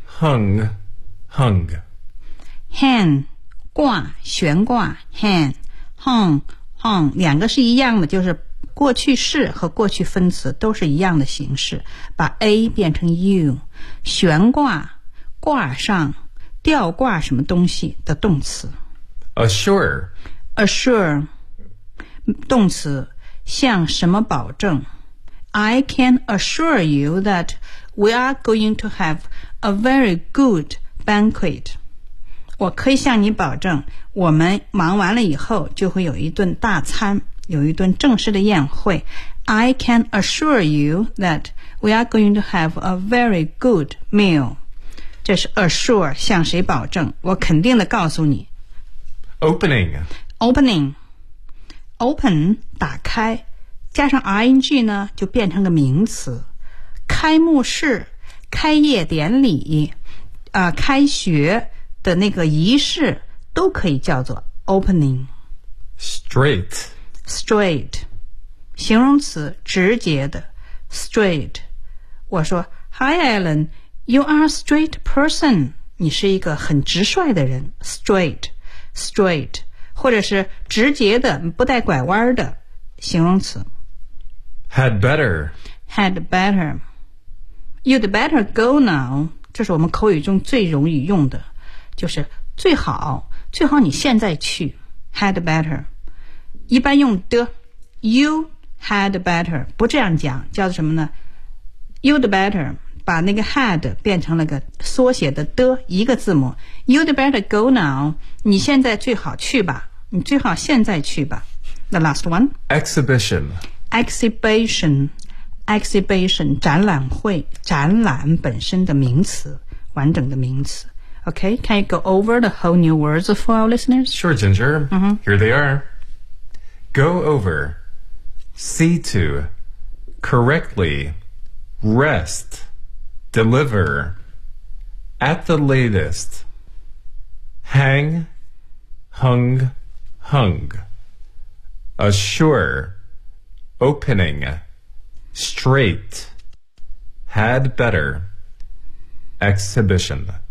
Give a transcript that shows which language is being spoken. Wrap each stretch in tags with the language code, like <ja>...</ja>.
<zh>hang， 挂，悬挂 ，hang， hung， hung， 两个是一样的，就是过去式和过去分词都是一样的形式，把 a 变成 u， 悬挂，挂上，吊挂什么东西的动词。</zh> <en>Assure。</en> <zh>动词向什么保证</zh> <en>I can assure you that we are going to have a very good banquet</en> <zh>我可以向你保证我们忙完了以后就会有一顿大餐有一顿正式的宴会</zh> <en>I can assure you that we are going to have a very good meal</en> <zh>这是 assure 向谁保证我肯定的告诉你</zh> <en>Opening</en> <zh>打开加上 ing 呢就变成个名词开幕式开业典礼、开学的那个仪式都可以叫做 opening</zh> <en>straight</en> <zh>形容词直接的 straight 我说</zh> <en>Hi Alan you are a straight person</en> <zh>你是一个很直率的人 straight或者是直接的不带拐弯的形容词</zh> <en>Had better had better. You'd better go now.</en> <zh>这是我们口语中最容易用的，就是最好，最好你现在去。</zh> <en>Had better.</en> <zh>一般用的</zh> <en>You had better.</en> <zh>不这样讲，叫什么呢？</zh> <en>You'd better.</en> <zh>把那个 had 变成了个缩写的的一个字母</zh> <en>You'd better go now</en> <zh>你现在最好去吧你最好现在去吧</zh> <en>The last one Exhibition Exhibition Exhibition</en> <zh>展览会展览本身的名词完整的名词</zh> <en>OK Can you go over the whole new words for our listeners? Sure Ginger、 mm-hmm. Here they are Go over See to Correctly RestDeliver, at the latest, hang, hung, hung, assure, opening, straight, had better, exhibition.</en>